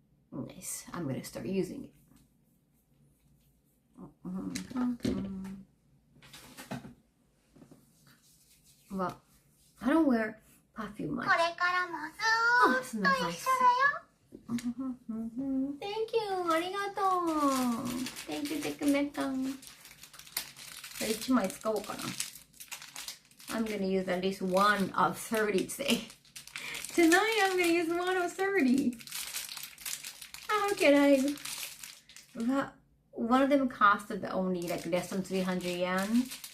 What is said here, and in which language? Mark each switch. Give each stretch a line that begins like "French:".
English: Nice. I'm gonna start using it. Well, I don't wear perfume much.
Japanese: これからもずーっと一緒だよ。
English: Thank you.
Japanese: ありがとう。
English: Thank you, テクメカン。
Japanese: 1枚使おうかな。
English: I'm gonna use at least one of 30 today. Tonight I'm gonna use one of 30. How can I? Well, one of them costed only like less than 300 yen.